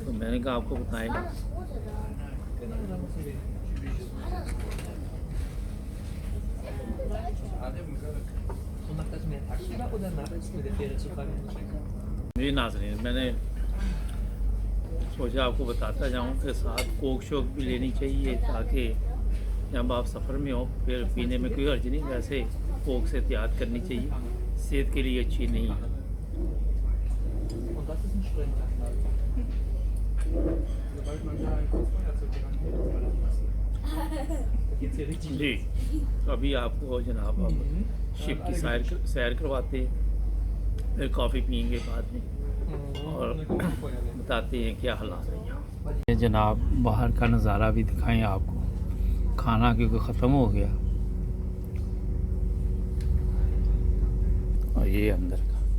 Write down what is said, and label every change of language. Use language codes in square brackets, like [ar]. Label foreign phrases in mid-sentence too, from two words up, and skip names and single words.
[ur] تو میں نے کہا آپ کو بتائے گا۔ جی ناظرین، میں نے سوچا آپ کو بتاتا جاؤں کہ ساتھ کوک شوک بھی لینی چاہیے، تاکہ جب آپ سفر میں ہو پھر پینے میں کوئی حرج نہیں. ویسے کوک سے احتیاط کرنی چاہیے۔ صحت کے لیے اچھی نہیں ہے. [de] Und das ist ein Sprintanlage. Sobald man da ein Feuerzeug ranhält, ist alles nass. Da geht's hier richtig [ur] جی، تو ابھی آپ کو جناب ہم شپ کی سیر کرواتے ہیں، پھر کافی پئیں گے بعد میں اور بتاتے ہیں کیا حالات ہے یہاں. یہ جناب باہر کا نظارہ بھی دکھائیں آپ کو، کھانا کیونکہ ختم ہو گیا اور یہ اندر کا.